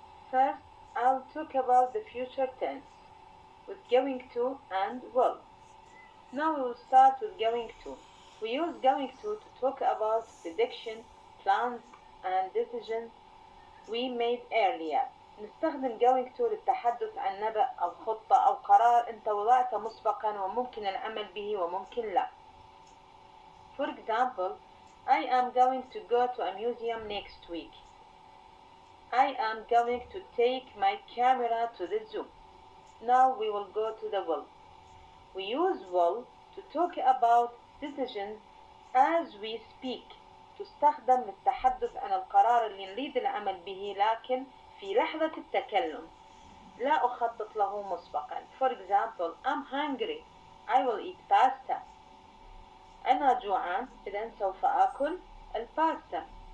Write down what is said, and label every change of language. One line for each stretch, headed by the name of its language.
English: First, I'll talk about the future tense with going to and will. Now we will start with going to. We use going to talk about prediction, plans and decisions we made earlier.
Arabic: نستخدم going to للتحدث عن نبأ أو خطة أو قرار أنت وضعته مسبقا وممكن العمل به وممكن لا.
English: For example, I am going to go to a museum next week. I am going to take my camera to the zoo. Now we will go to the will. We use will to talk about decisions as we speak.
Arabic: تستخدم للتحدث عن القرار اللي نريد العمل به لكن في لحظة التكلم لا أخطط له مسبقا.
English: For example, I'm hungry. I will eat pasta.
Arabic: أنا جوعان إذن سوف آكل الباستا.